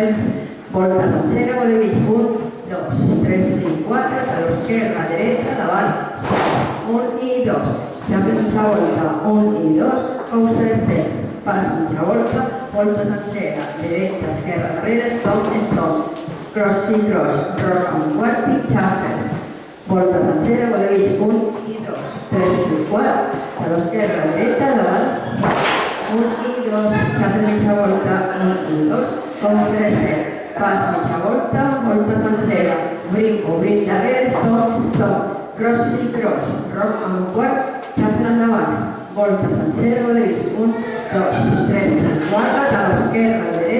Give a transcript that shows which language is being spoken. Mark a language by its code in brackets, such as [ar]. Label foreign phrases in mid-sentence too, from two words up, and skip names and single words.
[ca] volta sencera, vodevil, 1, 2, 3 i 4, de l'esquerra a dreta, davant, stop, 1 i 2, xafa mitja volta, 1 i 2, [en] coaster step, [ca] pas mitja volta, volta sencera, dreta, esquerra, darrere, [en] stop, cross i cross, [ca] roc en quart, pic, xafa, volta sencera, vodevil, 1 i 2, 3 i 4, de l'esquerra a dreta, davant, 1 i 2, xafa mitja volta, 1 i 2, [en] coaster step, [ca] pas mitja volta, volta sencera, obrim darrere, [en] stop, cross i cross, [ca] roc en quart, xafa endavant, volta sencera, vodevil, 1, 2, 3 i 4, de l'esquerra